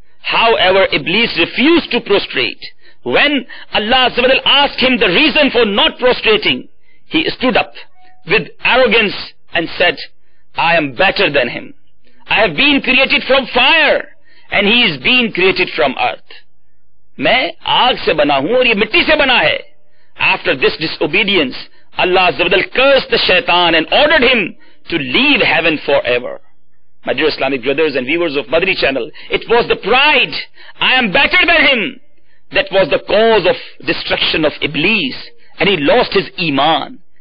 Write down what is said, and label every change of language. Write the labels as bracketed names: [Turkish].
[English] However, Iblis refused to prostrate. When Allah Azza wa Jal asked him the reason for not prostrating, he stood up with arrogance and said, I am better than him. I have been created from fire and he is being created from earth. [Urdu] میں آگ سے بنا ہوں اور یہ مٹی سے بنا ہے. [English] After this disobedience, Allah Azza wa Jal cursed the shaitan and ordered him to leave heaven forever. My dear Islamic brothers and viewers of Madri channel, it was the pride, I am better than him, that was the cause of destruction of Iblis, and he lost his iman.